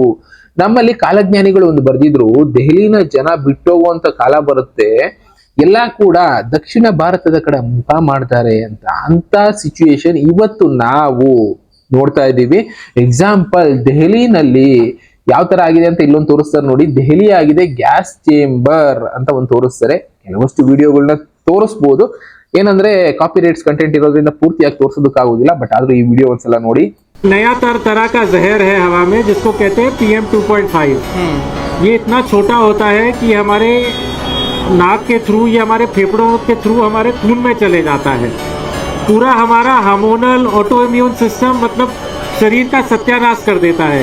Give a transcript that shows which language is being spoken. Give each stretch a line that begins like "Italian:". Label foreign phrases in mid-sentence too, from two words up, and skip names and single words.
Kannada: ನಮ್ಮಲ್ಲಿ ಕಾಲಜ್ಞಾನಿಗಳು ಒಂದು ಬರ್ದಿದ್ರು, ದೆಹಲಿನ ಜನ ಬಿಟ್ಟೋಗುವಂತ ಕಾಲ ಬರುತ್ತೆ, ಎಲ್ಲಾ ಕೂಡ ದಕ್ಷಿಣ ಭಾರತದ ಕಡೆ ಮುಖ ಮಾಡ್ತಾರೆ ಅಂತ ಸಿಚುಯೇಷನ್ ಇವತ್ತು ನಾವು ನೋಡ್ತಾ ಇದ್ದೀವಿ. ಎಕ್ಸಾಂಪಲ್ ದೆಹಲಿನಲ್ಲಿ ಯಾವ ತರ ಆಗಿದೆ ಅಂತ ಇಲ್ಲೊಂದು ತೋರಿಸ್ತಾರೆ ನೋಡಿ. ದೆಹಲಿ ಆಗಿದೆ
English: gas chamber
Kannada: ಅಂತ ಒಂದು ತೋರಿಸ್ತಾರೆ. ಕೆಲವಷ್ಟು ವಿಡಿಯೋಗಳನ್ನ ತೋರಿಸ್ಬೋದು, ಏನಂದ್ರೆ
English: copyrights content
Kannada: ಇರೋದ್ರಿಂದ ಪೂರ್ತಿಯಾಗಿ ತೋರಿಸೋದಕ್ಕಾಗೋದಿಲ್ಲ. ಬಟ್ ಆದ್ರೂ ಈ ವಿಡಿಯೋ ಒಂದ್ಸಲ ನೋಡಿ.
Hindi: नया तरह का जहर है हवा में जिसको कहते हैं PM 2.5। ये इतना छोटा होता है कि हमारे नाक के थ्रू या हमारे फेफड़ों के थ्रू हमारे खून में चले जाता है। पूरा हमारा
English: hormonal auto immune system
Hindi: मतलब शरीर का सत्यानाश कर देता है।